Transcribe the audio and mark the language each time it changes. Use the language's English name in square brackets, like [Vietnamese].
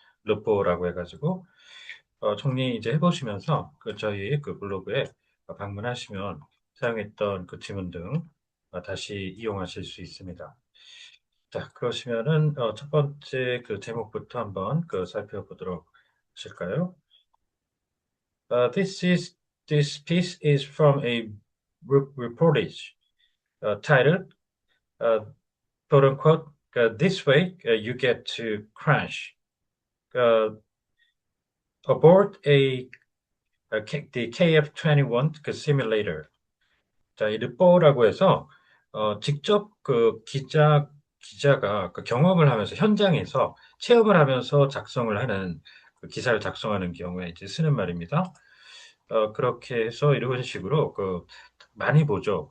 [Korean] 르포라고 해가지고 정리 이제 해보시면서 저희 블로그에 방문하시면 사용했던 그 지문 등 다시 이용하실 수 있습니다. 자, 그러시면은 첫 번째 제목부터 한번 살펴보도록 하실까요? [English] This piece is from a reportage titled uh, quote unquote this way you get to crash aboard the KF-21 simulator. [Korean] 자, 이 르뽀라고 해서 직접 기자가 경험을 하면서 현장에서 체험을 하면서 작성을 하는 기사를 작성하는 경우에 이제 쓰는 말입니다. 그렇게 해서 이런 식으로 많이 보죠.